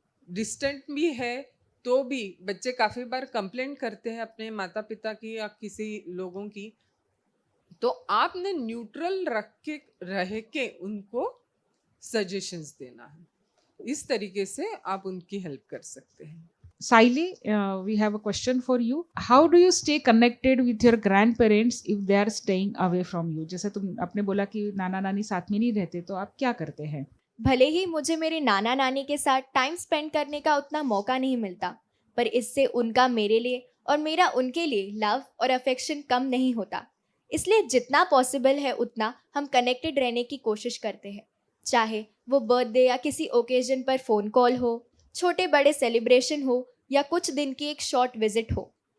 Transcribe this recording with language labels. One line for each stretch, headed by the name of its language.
Hindi: Distant भी है तो भी बच्चे काफ़ी बार कंप्लेंट करते हैं अपने माता पिता की या किसी लोगों की, तो आपने न्यूट्रल रह के उनको सजेशंस देना है। इस तरीके से आप उनकी हेल्प कर सकते हैं।
English: Saili, we have a question for you. How do you stay connected with your grandparents if they are staying away from you?
Hindi: जैसे तुम आपने बोला कि नाना नानी साथ में नहीं रहते, तो आप क्या करते हैं? भले ही मुझे मेरे नाना नानी के साथ टाइम स्पेंड करने का उतना मौका नहीं मिलता, पर इससे उनका मेरे लिए और मेरा उनके लिए लव और अफेक्शन कम नहीं होता। इसलिए जितना पॉसिबल है उतना हम कनेक्टेड रहने की कोशिश करते हैं, चाहे वो बर्थडे या किसी ओकेजन पर फ़ोन कॉल हो, छोटे बड़े सेलिब्रेशन हो या कुछ दिन की एक शॉर्ट विजिट हो।